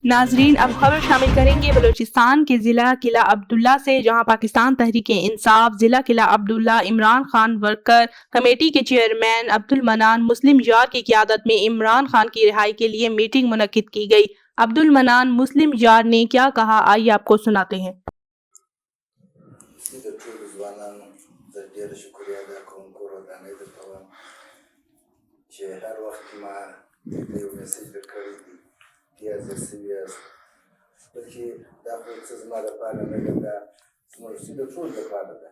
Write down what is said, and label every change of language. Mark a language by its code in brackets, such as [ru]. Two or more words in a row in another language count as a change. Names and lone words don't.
[ur] ناظرین، اب خبر شامل کریں گے بلوچستان کے ضلع قلعہ عبداللہ سے، جہاں پاکستان تحریک انصاف ضلع قلعہ عبداللہ عمران خان ورکر کمیٹی کے چیئرمین عبدالمنان مسلم جار کی قیادت میں عمران خان کی رہائی کے لیے میٹنگ منعقد کی گئی. عبدالمنان مسلم جار نے کیا کہا، آئیے آپ کو سناتے ہیں. [ps] بلکې دا خو څه زما لپاره نه ده، دا زموږ د ټولو لپاره ده.